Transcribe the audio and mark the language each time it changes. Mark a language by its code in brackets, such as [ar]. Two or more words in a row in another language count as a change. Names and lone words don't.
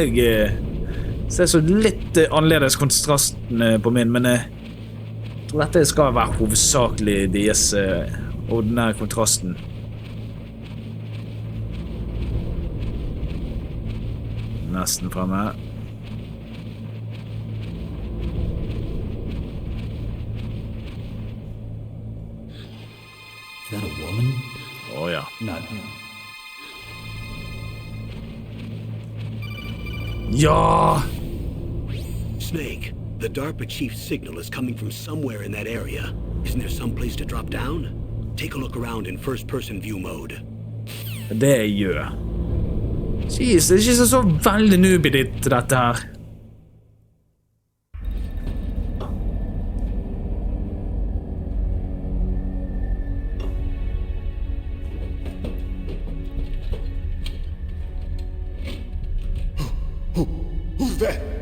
[no] Jeg ser så litt annerledes kontrasten på min, men jeg tror dette skal være hovedsakelig deres ordinære kontrasten. Nesten fremme. [en] Is that a woman? [no] Ja. [en] Not him. [no] Ja! [en] Snake, the DARPA chief's signal is coming from somewhere in that area. Isn't there some place to drop down? Take a look around in first-person view mode. [no] Det jeg gjør. Jeez, det er ikke så veldig nubiditt, dette her. [en] Who's that?